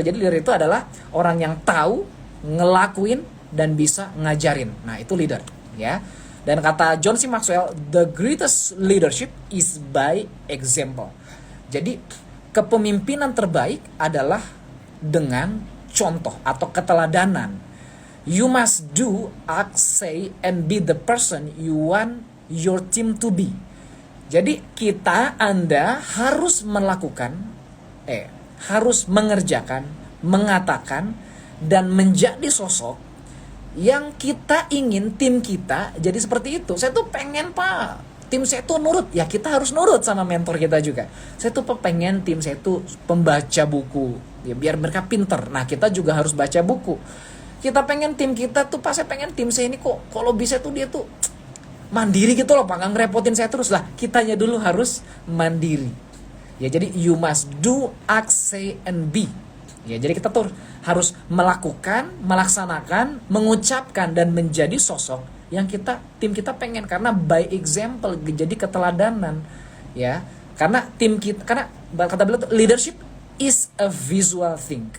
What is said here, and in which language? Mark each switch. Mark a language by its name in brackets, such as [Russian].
[Indonesian] Jadi leader itu adalah orang yang tahu, ngelakuin, dan bisa ngajarin. Nah itu leader, ya. Dan kata John C. [English] Maxwell, the greatest leadership is by example. [Indonesian] Jadi kepemimpinan terbaik adalah dengan contoh atau keteladanan. [English] You must do, act, say, and be the person you want your team to be. [Indonesian] Jadi Anda harus melakukan, harus mengerjakan, mengatakan, dan menjadi sosok yang kita ingin tim kita jadi seperti itu. Saya tuh pengen Pak, tim saya tuh nurut. Ya kita harus nurut sama mentor kita juga. Saya tuh pengen tim saya tuh pembaca buku, ya biar mereka pinter. Nah kita juga harus baca buku. Kita pengen tim kita tuh, saya pengen tim saya ini kok kalau bisa tuh dia tuh mandiri gitu loh Pak, nggak ngerepotin saya terus lah. Kitanya dulu harus mandiri. Ya jadi [English] you must do, act, say, and be. [Indonesian] Ya jadi kita tuh harus melakukan, melaksanakan, mengucapkan, dan menjadi sosok yang tim kita pengen, karena [English] by example, [Indonesian] jadi keteladanan, ya. Karena kata beliau [English] leadership is a visual thing.